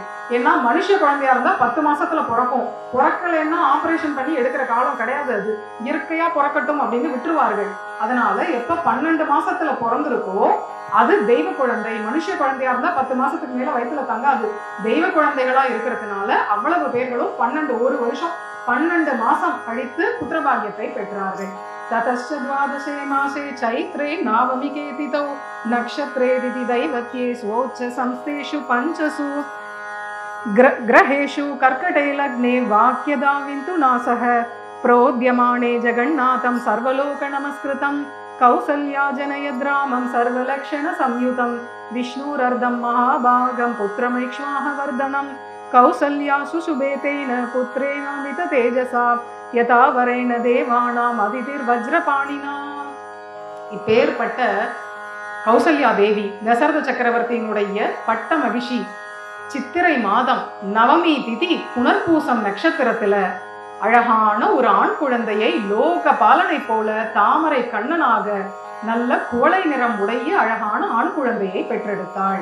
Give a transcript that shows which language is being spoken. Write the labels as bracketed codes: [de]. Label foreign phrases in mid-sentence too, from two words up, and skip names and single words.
[ta] ஏன்னா மனுஷ குழந்தையா இருந்தா 10 மாசத்துல பிறக்கும், பிறக்கலைன்னா ஆபரேஷன் பண்ணி எடுக்கிற காலம் கிடையாது, அது இயற்கையா பிறக்கட்டும் அப்படின்னு விட்டுருவார்கள். அதனால எப்ப 12 மாசத்துல பிறந்திருக்கோ அது தெய்வ குழந்தை. மனுஷ குழந்தையா இருந்தா 10 மாசத்துக்கு மேல வயிற்றுல தங்காது, தெய்வ குழந்தைகளா இருக்கிறதுனால அவ்வளவு பேர்களும் 1 வருஷம் 12 மாசம் கழித்து புத்திரபாகியத்தை பெற்றார்கள். [sa] ततश्च 12 मासे चैत्रे नावमिके तिथौ नक्षत्रे दिति दैवत्ये स्वोच्च संस्थेषु 5 ग्रहेषु कर्कटे लग्ने वाक्यदाविन्तु नासः प्रोद्यमाने जगन्नाथं सर्वलोक नमस्कृतं कौसल्या जनयत् रामम् सर्वलक्षण संयुतम् विष्णुरर्धम् महाभागम् पुत्रमैक्ष्वाह वर्धनम् कौसल्या शुशुभे तेन पुत्रेणामित तेजसा यथा वरेण देवानाम् अदितिर् वज्रपाणिना. [ta] இப்பேற்பட்ட கௌசல்யா தேவி தசரத சக்கரவர்த்தியினுடைய பட்ட மகிழ்ச்சி சித்திரை மாதம் நவமி திதி புனர்பூசம் நட்சத்திரத்துல அழகான ஒரு ஆண் குழந்தையை லோக பாலனை போல தாமரை கண்ணனாக நல்ல குவளை நிறம் உடைய அழகான ஆண் குழந்தையை பெற்றெடுத்தாள்.